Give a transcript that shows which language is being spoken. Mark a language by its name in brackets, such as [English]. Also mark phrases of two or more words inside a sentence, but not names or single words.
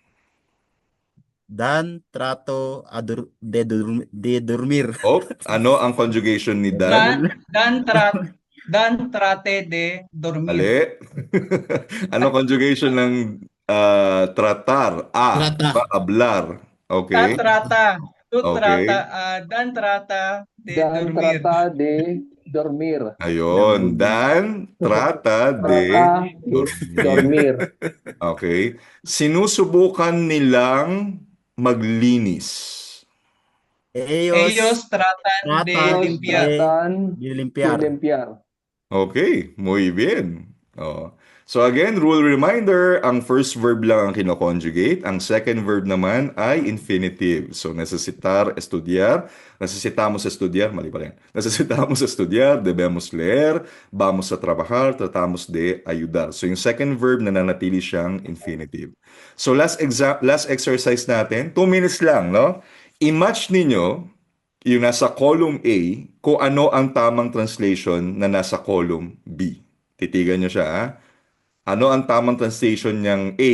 [Spanish] Dan trato de dormir. [Filipino] Oh, ano ang conjugation ni Dan? [Spanish] Dan trate de dormir. [Filipino] Ali. Ano conjugation ng tratar? [Spanish] Trata. Hablar. Okay. Tú Okay. Dan trata de Dan dormir. trata de dormir. Ayun. Dan trata de Trata de dormir. dormir. Okay. [Filipino] Sinusubukan nilang maglinis. [Spanish] Ellos tratan de tratan limpiar. Tratan de de limpiar. limpiar. Okay, muy bien. Oh. [English] So again, rule reminder, [Filipino] ang [English] first verb [Filipino] lang ang kino-conjugate, ang [English] second verb [Filipino] naman ay infinitive. [Spanish] So necesitar, estudiar, necesitamos estudiar, [Filipino] mali pala yan. [Spanish] Necesitamos estudiar, debemos leer, vamos a trabajar, tratamos de ayudar. [Filipino] So yung [English] second verb [Filipino] nananatili siyang infinitive. So [English] last exercise [Filipino] natin, 2 minutes lang, no? I-match ninyo yung nasa [English] column A [Filipino] kung ano ang tamang translation na nasa [English] column B. [Filipino] Titigan nyo siya, ha? Ano ang tamang translation ng A?